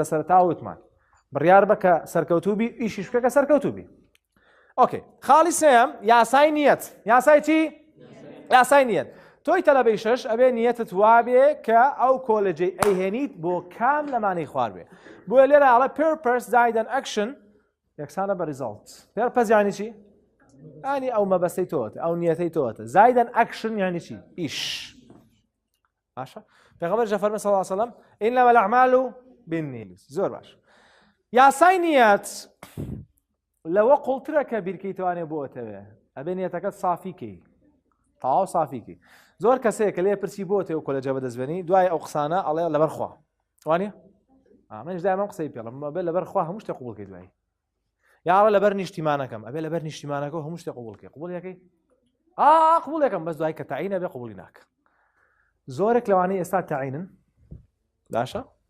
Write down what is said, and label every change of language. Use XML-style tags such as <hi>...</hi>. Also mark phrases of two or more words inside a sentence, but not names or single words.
<ckb>سەرتا وتمان بڕیار بە کە سەرکەوتوو بی ئیشیش بکە کە سەرکەوتوو بی ئۆکێ خاڵی سێەم یاسای نیەت یاسای چی یاسای نیەت تۆی تەلەبەی شەش ئەبێ نیەتت وابێ کە ئەو کۆلێجەی ئەیهێنیت بۆ کام لەمانەی خوار بێ بۆیە لێرە ئاڵە purpose زائد action یەکسانە بە</ckb> <en>result purpose</en> <ckb>یانی چی ینی ئەو مەبەستەی تۆتە ئەو نیەتەی تۆتە زائد action یانی چی ئیش باشە پێغەمبەر فەرمووی</ckb> <ar>صلی الله علیه و سلم إنما الأعمال بالنیات</ar> <ckb>زۆر باش یاسای نیەت لەوە قوڵترە کە بیرکەیتوانێ بۆتەوێ ئەبێ نیەتەکەت سافیکەی تەواو سافیکەی زۆر کەسەیە کە لێ پرسی بۆتەوە کۆلێجە بەدەستبێنی دوای ئەو قسانە ئەڵێ لەبەر خوا وانە منش دائما قسەی پێڵم ئەبێ لەبەر خوا هەموو شتێک قبوڵ کەی دوایی یاڕە لەبەر نیشتیمانەکەم ئەبێ لەبەر نیشتیمانەکە هەموو شتێک قبوڵ کەی قبوڵ یەکەی قبوڵ یەکەم بەس دوای کە تەعینە بێ قبوڵی ناکە زۆرێک لەوانەی ئێستا تەعینن باشە</ckb>